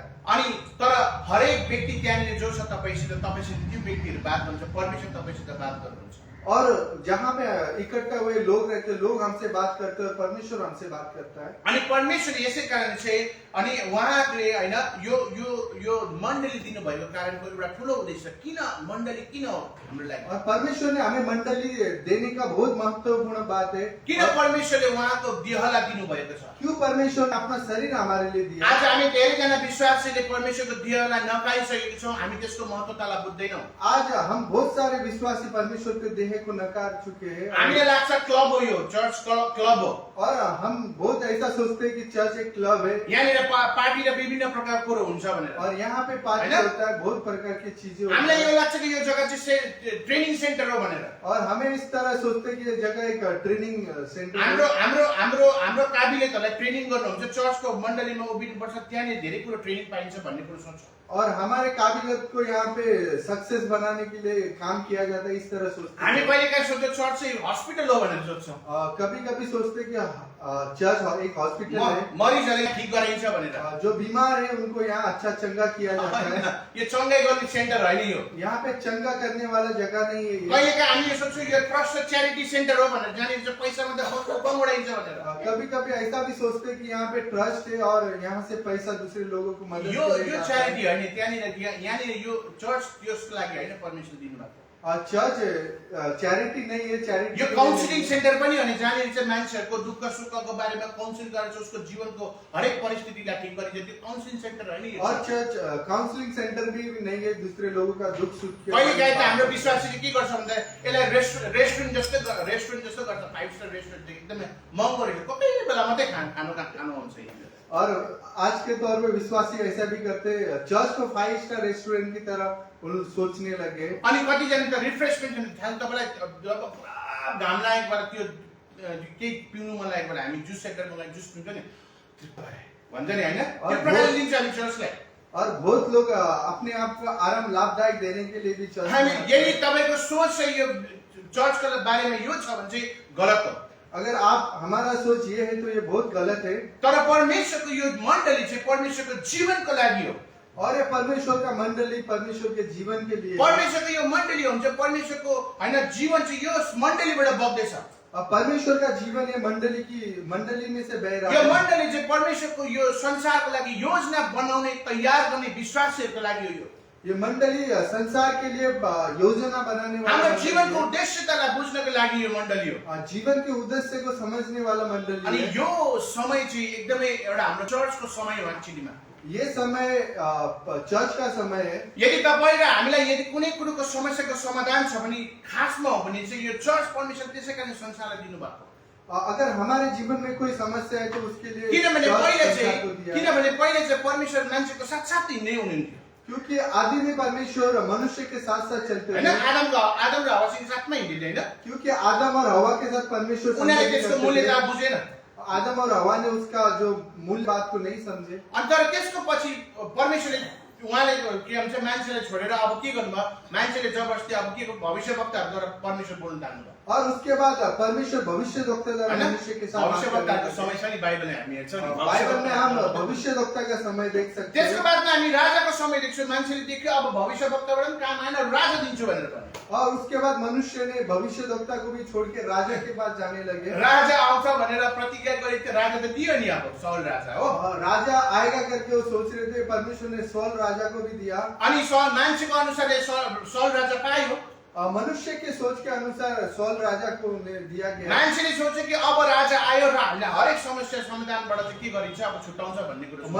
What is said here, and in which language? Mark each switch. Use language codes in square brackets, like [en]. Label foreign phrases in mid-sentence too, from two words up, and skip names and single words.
[ne] अनि तर हरेक व्यक्ति त्यहाँनिर जो छ तपाईसित त्यो व्यक्तिहरू बात गर्नुहुन्छ, परमेश्वर तपाईसित बात गर्नुहुन्छ। [hi] और जहाँ पे इकट्ठा हुए लोग रहते हैं, लोग हमसे बात करते हैं और परमेश्वर हमसे बात करता है। [ne] अनि परमेश्वर यसै कारण चाहिँ अनि उहाँले हैन यो यो यो मण्डली दिनुभएको कारणको एउटा ठुलो उद्देश्य किन मण्डली किन हो हाम्रो लागि, [hi] और परमेश्वर ने हमें मंडली देने का बहुत महत्वपूर्ण बात है। [ne] किन परमेश्वरले उहाँको देहलाई दिनुभएको छ। [hi] क्यों परमेश्वर ने अपना शरीर हमारे लिए दिया। [ne] आज हामी धेरैजना विश्वासीले परमेश्वरको देहलाई नपाइसकेका छौँ, हामी त्यसको महत्त्वतालाई बुझ्दैनौँ। [hi] आज हम बहुत सारे विश्वासी परमेश्वर के देह को नकार चुके हैं। [ne] हामीलाई लाग्छ क्लब हो, यो चर्च क्लब हो, [hi] और हम बहुत ऐसा सोचते हैं कि चर्च एक क्लब है [ne] यहाँनिर पार्टी र विभिन्न प्रकारको कुरो हुन्छ भनेर। [hi] और यहाँ पे पार्टी है ना? होता है, बहुत प्रकार की चीजें होती [ne] हामीलाई यो [hi] है। [ne] लाग्छ कि यो जग्गा चाहिँ [en] training center [ne] हो भनेर। [hi] और हमें इस तरह सोचते हैं कि ये जगह एक [en] training center [ne] हाम्रो [hi] है। [ne] हाम्रो हाम्रो हाम्रो काबिलियतहरूलाई ट्रेनिङ गर्नुहुन्छ, चर्चको मण्डलीमा उभिनुपर्छ, त्यहाँनिर धेरै कुरो ट्रेनिङ पाइन्छ भन्ने कुरो सोच्छ। [hi] और हमारे काबिलियत को यहाँ पे सक्सेस बनाने के लिए काम किया जाता है, इस तरह सोचते [ne] हामी [hi] हैं। [ne] कहिलेकाहीँ सोच्छौँ चर्च चाहिँ हस्पिटल हो भनेर सोच्छौँ, [hi] कभी कभी सोचते हैं कि चर्च एक हॉस्पिटल है। [ne] मरिजहरूलाई ठीक गराइन्छ भनेर। [hi] जो बीमार है उनको यहाँ अच्छा चंगा किया जाता है। [ne] यो चङ्गाई गर्ने सेन्टर होइन यो। [hi] यहाँ पे चंगा करने वाला जगह नहीं है ये। [ne] कहिलेकाहीँ हामी यो सोच्छौँ यो [en] trust charity center [ne] हो भनेर, जहाँनिर चाहिँ पैसा मात्रै बङ्गडाइन्छ भनेर। [hi] कभी कभी ऐसा भी सोचते हैं कि यहाँ पे ट्रस्ट है और यहाँ से पैसा दूसरे लोगों को मदद [ne] यो [hi] के लिए [ne] यो [hi] जाता है। [ne] च्यारिटी होइन, यहाँनिर यो चर्च त्यसको लागि होइन परमेश्वर दिनुभएको। [hi] चर्च चैरिटी नहीं है, चैरिटी [ne] यो [en] counseling center [ne] पनि हो नि, जहाँनिर चाहिँ मान्छेहरूको दुःख सुखको बारेमा काउन्सिल गरेर उसको जीवनको हरेक परिस्थितिलाई ठिक गरिन्छ, त्यो [en] counseling center [ne] होइन यो। [hi] और चर्च [en] counseling center [hi] भी नहीं है, दूसरे लोगों का दुख सुख के [ne] कहिलेकाहीँ त हाम्रो विश्वासीले के गर्छ भन्दा यसलाई रेस्टुरेन्ट जस्तो गर्छ, 5 [en] star restaurant [ne] एकदमै महँगो रहेछ, कोही बेला मात्रै खानु हुन्छ। [hi] और आज के दौर में विश्वासी ऐसा भी करते हैं, चर्च को 5 [en] star restaurant [hi] की तरह सोचने लगे। [ne] अनि कतिजना त रिफ्रेसमेन्ट तपाईँलाई जब पुरा घाम लागेको बेला त्यो केही पिउनु मन लागेको बेला हामी जुस सेन्टरमा गएर जुस पिउँछ नि भन्छ नि होइन, त्यो प्रकारले लिन्छ हामी चर्चलाई। [hi] और बहुत लोग अपने आप को आराम लाभदायक देने के लिए भी चर्च [ne] हामी [hi] में- [ne] यदि तपाईँको सोच चाहिँ यो चर्चको बारेमा यो छ भने चाहिँ गलत हो। [hi] अगर आप हमारा सोच ये है तो ये बहुत गलत है। [ne] तर परमेश्वरको यो मण्डली चाहिँ परमेश्वरको जीवनको लागि हो। [hi] और ये परमेश्वर का मंडली परमेश्वर के जीवन के लिए है। [ne] परमेश्वरको यो मण्डली हुन्छ, परमेश्वरको हैन जीवन चाहिँ यो मण्डलीबाट बग्दैछ। [hi] और परमेश्वर का जीवन ये मंडली में से बह रहा [ne] यो [hi] है। [ne] मण्डली चाहिँ परमेश्वरको यो संसारको लागि योजना बनाउने, तयार गर्ने विश्वासीहरूको लागि हो यो। [hi] ये मंडली संसार के लिए योजना बनाने वाला [ne] हाम्रो [hi] मंडली [ne] जीवनको [hi] है। [ne] उद्देश्यतालाई बुझ्नको लागि यो मण्डली हो। [hi] जीवन के उद्देश्य को समझने वाला मंडली [ne] अनि [hi] है। [ne] यो समय चाहिँ एकदमै एउटा हाम्रो चर्चको समय हो एक्चुअलीमा। [hi] ये समय चर्च का समय है। [ne] यदि तपाईँ र हामीलाई यदि कुनै कुरोको समस्याको समाधान छ भने खासमा हो भने चाहिँ यो चर्च परमेश्वर त्यसै कारण संसारलाई दिनुभएको। [hi] अगर हमारे जीवन में कोई समस्या है तो उसके लिए [ne] किनभने [hi] चर्च [ne] पहिले [hi] संसार को दिया है। [ne] चाहिँ परमेश्वर मान्छेको साथसाथै हिँड्दै हुनुहुन्थ्यो [hi] क्योंकि आदि में परमेश्वर मनुष्य के साथ साथ चलते [ne] हैन। [hi] थे। [ne] आदम र हवासँग साथमा हिँडिँदै हैन। [hi] क्योंकि आदम और हवा के साथ परमेश्वर [ne] उनीहरूले [hi] संगति [ne] त्यसको [hi] करते [ne] मूल्यता [hi] थे। [ne] बुझेन। [hi] आदम और हवा ने उसका जो मूल बात को नहीं समझे। [ne] अनि तर त्यसको पछि परमेश्वरले उहाँले के भन्छ मान्छेलाई छोडेर अब के गर्नुभयो, मान्छेले जबरजस्ती अब के भविष्यवक्ताहरूद्वारा परमेश्वर बोल्न थाल्नुभयो [hi] और उसके बाद परमेश्वर भविष्यद्वक्ता द्वारा [ne] हैन। [hi] मनुष्य के साथ बात [ne] भविष्यवक्ताहरूको [hi] करने [ne] समय छ नि बाइबलले हामी हेर्छौँ नि। [hi] बाइबल में हम भविष्यद्वक्ता का समय देख सकते [ne] त्यसको [hi] हैं। [ne] बादमा हामी राजाको समय देख्छौँ। मान्छेले देख्यो अब भविष्यवक्ताबाट पनि काम आएन, राजा दिन्छु भनेर भन्यो। [hi] और उसके बाद मनुष्य ने भविष्यद्वक्ता को भी छोड़ के राजा के पास जाने लगे। [ne] राजा आउँछ भनेर प्रतिज्ञा गरेको थियो, राजा त दियो नि अब साउल राजा हो। [hi] और राजा आएगा करके वो सोच रहे थे, परमेश्वर ने सौल राजा को भी दिया। [ne] अनि मान्छेको अनुसारले साउल राजा पायो। [hi] मनुष्य के सोच के अनुसार सौल राजा को उन्हें दिया गया। [ne] मान्छेले सोचे कि अब राजा आयो र हामीलाई हरेक समस्या समाधानबाट चाहिँ के गरिन्छ, अब छुटाउँछ भन्ने कुरो सोच्यो।